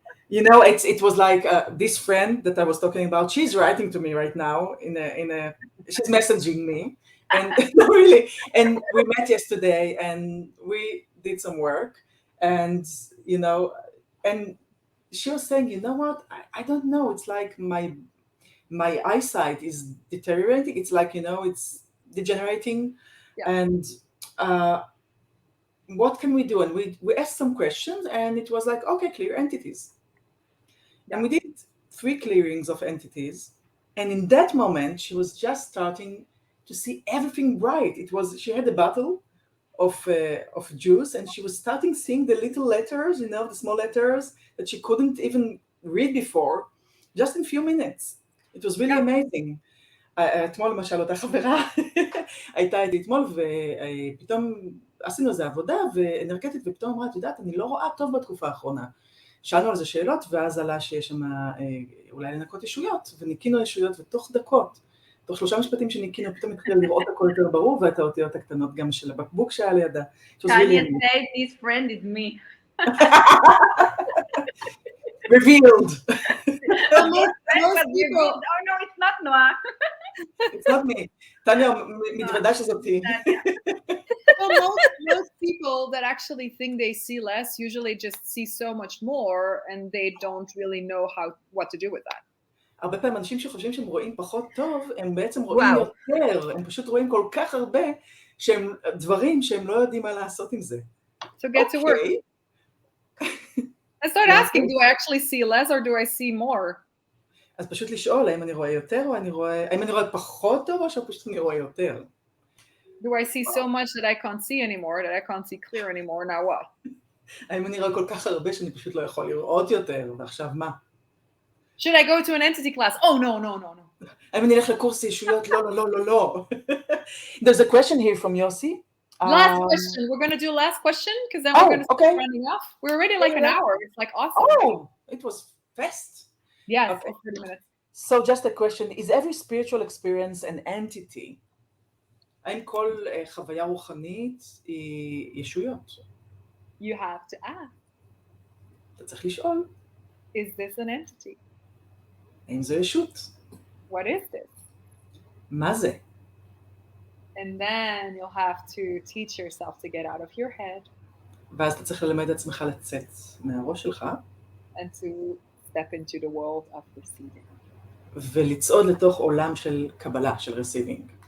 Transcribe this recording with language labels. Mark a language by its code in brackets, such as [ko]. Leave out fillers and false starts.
[en] You know, it was like this friend that I was talking about, she's writing to me right now, she's messaging me, and really, and we met yesterday, and we did some work, and, you know, and she was saying, you know what, I don't know, it's like my eyesight is deteriorating, it's like, you know, it's degenerating, and what can we do? And we asked some questions, and it was like, okay, clear entities. And we did 3 clearings of entities, and in that moment, she was just starting to see everything bright. She had a bottle of juice, and she was starting seeing the little letters, you know, the small letters that she couldn't even read before, just in a few minutes. It was really amazing. [he] אתמול למשל אותה חברה הייתה איתי אתמול, ופתאום עשינו איזו עבודה ואנרגטית, ופתאום אמרה, את יודעת, אני לא רואה טוב בתקופה האחרונה. שאלנו על זה שאלות, ואז עלה שיש שם אולי לנקות ישויות, וניקינו ישויות, ותוך דקות, תוך 3 משפטים שניקינו, פתאום התחיל לראות הכל יותר ברור, ואת האותיות הקטנות גם של הבקבוק שהיה לידה. [en] Tanya said, this friend is me. Revealed. Most people, Oh no, it's not Noah. It's not me. [he] טניה מתוודה שזאתי. [en] well, most people that actually think they see less usually just see so much more, and they don't really know what to do with that. [he] הרבה פעמים אנשים שחושבים שהם רואים פחות טוב, הם בעצם רואים יותר, הם פשוט רואים כל כך הרבה שהם דברים שהם לא יודעים מה לעשות עם זה. [en] So get to work. And start asking, do I actually see less or do I see more? [he] אז פשוט לשאול, האם אני רואה יותר או האם אני רואה פחות טוב או שפשוט אני רואה יותר? [en] Do I see so much that I can't see anymore, that I can't see clear anymore, now what? [he] האם אני רואה כל כך הרבה שאני פשוט לא יכול לראות יותר, ועכשיו מה? [en] Should I go to an entity class? Oh, no. [he] האם אני אלך לקורס ישויות? לא. [en] There's a question here from Yossi. Last question. We're going to do last question because then we're going to start running off. We're already like an hour. It's like awesome. Oh, it was fast. Yes, Okay. 30 minutes. So just a question, is every spiritual experience an entity? [he] האם כל חוויה רוחנית היא ישויות? [en] You have to ask, [he] אתה צריך לשאול, [en] is this an entity? [he] האם זו ישות? [en] What is this? [he] מה זה? [en] And then you'll have to teach yourself to get out of your head [he] ואז אתה צריך ללמד עצמך לצאת מהראש שלך, [en] and to step into the world of receiving. [he] ולצעוד לתוך עולם של קבלה, של receiving.